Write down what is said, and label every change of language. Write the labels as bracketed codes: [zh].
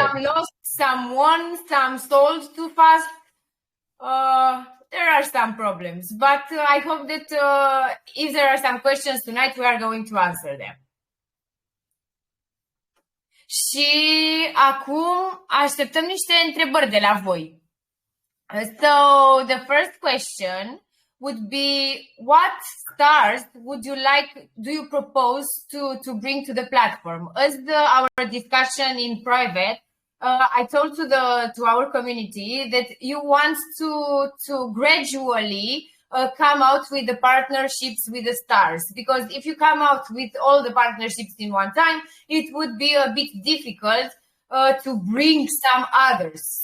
[en] Some lost, some won, some sold too fast. There are some problems, but I hope that if there are some questions tonight, we are going to answer them. [ro] Și acum așteptăm niște întrebări de la voi. [en] So the first question would be, what stars do you propose to bring to the platform? As our discussion in private, I told to our community that you want to gradually come out with the partnerships with the stars, because if you come out with all the partnerships in one time, it would be a bit difficult to bring some others.